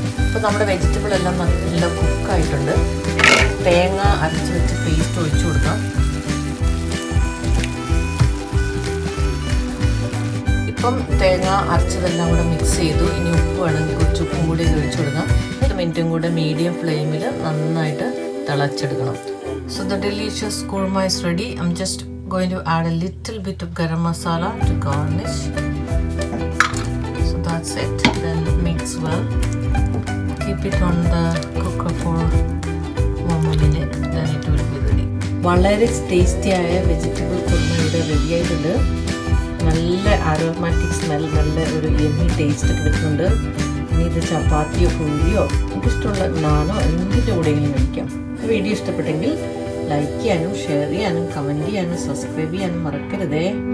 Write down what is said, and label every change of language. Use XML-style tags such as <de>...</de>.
<ml>ഇപ്പോൾ നമ്മുടെ വെജിറ്റബിൾ എല്ലാം നല്ല കുക്കായിട്ടുണ്ട്. തേങ്ങ അരച്ച് വെച്ച് പേസ്റ്റ് ഒഴിച്ചു കൊടുക്കാം. ഇപ്പം തേങ്ങ അരച്ചതെല്ലാം കൂടെ മിക്സ് ചെയ്തു. ഇനി ഉപ്പ് വേണമെങ്കിൽ കുറച്ച് ഉപ്പും കൂടി ഒഴിച്ചു കൊടുക്കാം. 10 മിനിറ്റും കൂടെ മീഡിയം ഫ്ലെയിമിൽ നന്നായിട്ട് തിളച്ചെടുക്കണം.</ml> <en>So the delicious kurma is ready. I'm just going to add a little bit of garam masala to garnish. So that's it. Then mix well. Keep it on the cooker for 1 minute. Then it will be ready.</en> <ml>വളരെ ടേസ്റ്റിയായ vegetable kurma ഇവിടെ ready ആയിട്ടുണ്ട്. നല്ല aromatic smell, നല്ല ഒരു yummy taste ഒക്കെ കിട്ടുന്നുണ്ട്. ഇനി ഇത് ചപ്പാത്തിയോ പൂരിയോ എനിക്കിഷ്ടമുള്ള നാനോ എന്തിൻ്റെ കൂടെയെങ്കിലും കഴിക്കാം. വീഡിയോ ഇഷ്ടപ്പെട്ടെങ്കിൽ ലൈക്ക് ചെയ്യാനും ഷെയർ ചെയ്യാനും കമൻറ്റ് ചെയ്യാനും സബ്സ്ക്രൈബ് ചെയ്യാനും മറക്കരുതേ.</ml>